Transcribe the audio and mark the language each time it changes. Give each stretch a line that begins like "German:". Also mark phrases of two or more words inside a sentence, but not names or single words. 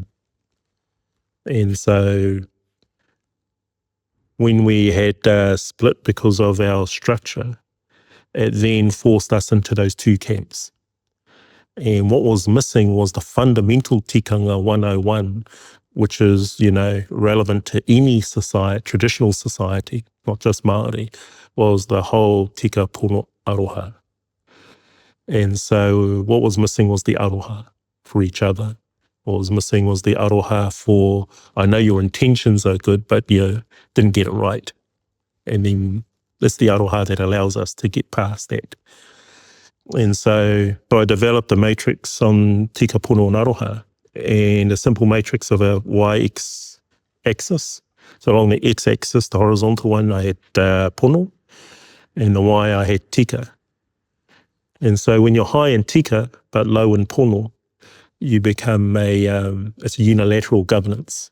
English: And so when we had split because of our structure, it then forced us into those two camps. And what was missing was the fundamental tikanga 101, which is, relevant to any society, traditional society, not just Māori, was the whole
Māori: tika pono aroha.
English: And so what was missing was the aroha for each other. What was missing was the aroha for, I know your intentions are good, but you didn't get it right. And then it's the aroha that allows us to get past that. And so I developed a matrix on
Māori: tika pono
English: and aroha, and a simple matrix of a y-x axis. So along the x-axis, the horizontal one, I had pono, and the why I had tika. And so when you're high in tika but low in pono, you become it's a unilateral governance.